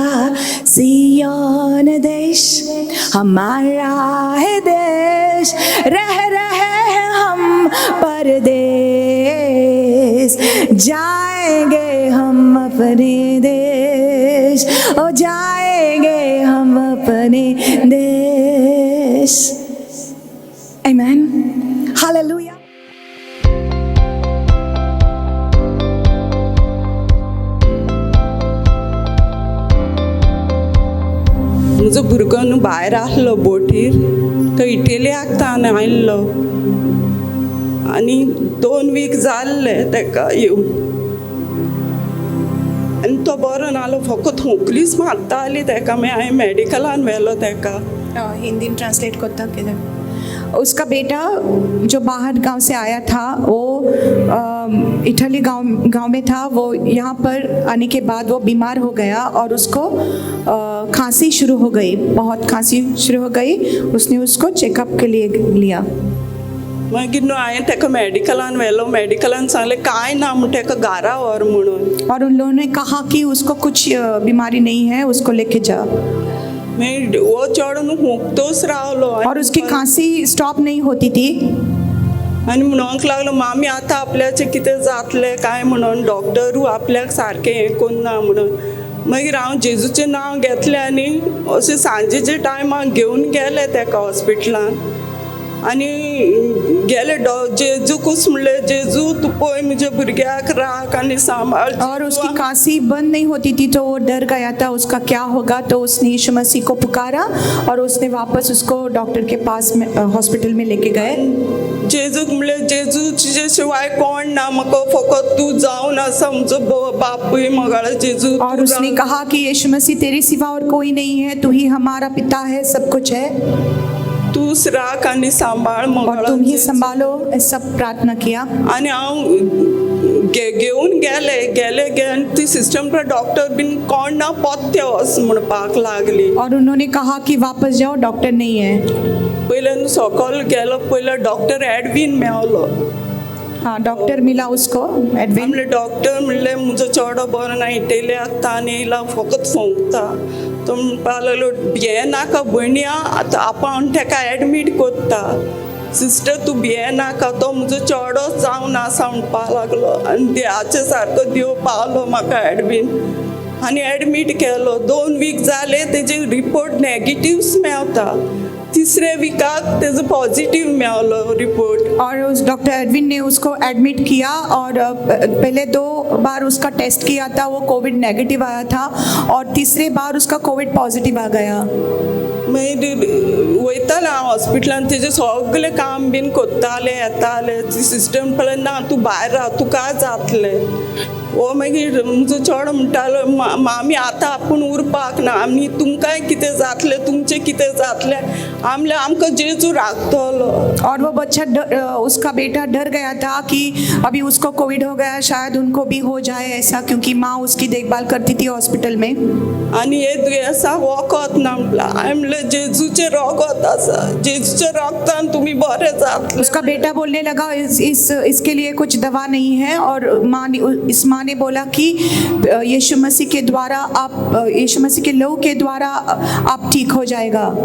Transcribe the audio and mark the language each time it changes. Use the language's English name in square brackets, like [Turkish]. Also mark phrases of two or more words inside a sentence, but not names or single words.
[Hindi] सिय्योन देश हमारा है देश, रह रहे हैं हम परदेश, जाएंगे हम अपने देश, ओ जाएंगे हम अपने देश. [English] Amen. Hallelujah. [Konkani] म्हजो भुरगो न्हू भायर आहलो बोटीर, तो इटेलियाक तान आयल्लो आनी 2 वीक जाल्ले ताका येवन. आनी तो बरो नालो, फकत खोंकलीच मारताली ताका. मागीर हांवें मॅडिकलान व्हेलो ताका. [Hindi] हिंदी में ट्रांसलेट करता किधर. उसका बेटा जो बाहर गांव से आया था, वो इटली गांव में था. वो यहाँ पर आने के बाद वो बीमार हो गया और उसको खांसी शुरू हो गई, बहुत खांसी शुरू हो गई. उसने उसको चेकअप के लिए लिया. [Konkani] मागीर न्हू हांवें ताका मॅडिकलान व्हेलो. मॅडिकलान सांगलें कांय ना म्हूण ताका घरा व्हर म्हणून. [Hindi] और उन लोगों ने कहा कि उसको कुछ बीमारी नहीं है, उसको लेके जा. [Konkani] मागीर वो चेडो न्हू हुंकतोच रावलो. [Hindi] और उसकी खांसी स्टॉप नहीं होती थी. [Konkani] आनी म्हणूंक लागलो मामी आतां आपल्याचें कितें जातलें काय म्हणून. डॉक्टरू आपल्याक सारकें हें कोन्ना म्हणून. मागीर हांव जेजूचें नांव घेतलें आनी अशें सांजेच्या टायमार घेवन गेलें ताका हॉस्पिटलान. आनी गेले जेजूकूच म्हणलें, जेजू तूं पळय म्हज्या भुरग्याक राख आनी सांबाळ. [Hindi] और उसकी खांसी बंद नहीं होती थी तो वो डर गया था उसका क्या होगा. तो उसने यीशु मसीह को पुकारा और उसने वापस उसको डॉक्टर के पास में हॉस्पिटल में लेके गए. [Konkani] जेजूक म्हणलें, जेजू तुजे शिवाय कोण ना, म्हाका फकत तूं जावन आसा म्हजो बापूय मगाळ जेजू. [Hindi] और उसने कहा कि यीशु मसीह तेरे सिवा और कोई नहीं है, तू ही हमारा पिता है, सब कुछ है, [Konkani] तूच राख आनी सांबाळ [Hindi] और [Konkani] मगाळ. [Hindi] तुम ही संभालो, सब प्रार्थना किया. [Konkani] आनी हांव घेवन गेले आनी ती सिस्टम डॉक्टर बीन कोण ना, पोत्ते वच म्हणपाक लागली. [Hindi] और उन्होंने कहा कि वापस जाओ, डॉक्टर नहीं है. [Konkani] पयलें सकयल गेलो, पयलो डॉक्टर एडवीन मेवलो. [Hindi] हाँ, डॉक्टर मिला उसको, एडविन. [Konkani] म्हणले डॉक्टर म्हणलें म्हजो चेडो बरो ना, इटेलियाक तान येयला, फकत फुंकता. तो म्हणपाक लागलो हें नाका भयण्या, आतां आपूण ताका एडमीट करता. सिस्टर तूं भियेनाका तो म्हजो चेडोच जावन आसा म्हणपा लागलो आनी देवाचे सारको देव पावलो म्हाका आनी एडमीट केलो 2 वीक जाले तेजे रिपोर्ट नेगेटिव्ह मेवता तिसरे विकाक तेजो पॉझिटिव्ह मेवलो रिपोर्ट [Hindi] और उस डॉक्टर एडविन ने उसको एडमिट किया और पहले 2 बार उसका टेस्ट किया था, वो कोविड नेगेटिव आया था और तीसरे बार उसका कोविड पॉझिटिव्ह आ गया. [Konkani] मागीर वयतालें हांव हॉस्पिटलान तेजें सगळें काम बीन कोत्तालें येतालें ती सिस्टर म्हणटाले ना तूं भायर राव तुका जातलें. वो मागीर म्हजो चेडो म्हणटालो मामी आतां आपूण उरपाक ना आमी तुमकांय कितें जातलें तुमचें कितें जातलें आमकां जेजू राखतलो. [Hindi] और वो बच्चा उसका बेटा डर गया था कि अभी उसको कोविड हो गया, शायद उनको भी हो जाए ऐसा, क्योंकि माँ उसकी देखभाल करती थी हॉस्पिटल में. [Konkani] आनी हे दुयेंसाक वखद ना म्हणलें हांवें म्हणलें जेजूचें रगत आसा जेजूच्या रगतान तुमी बरे जातले. [Hindi] उसका बेटा बोलने लगा इसके लिए कुछ दवा नहीं है और इस माँ ने बोला कि यीशु मसीह के द्वारा यीशु मसीह के लहू के द्वारा आप ठीक हो जाएगा.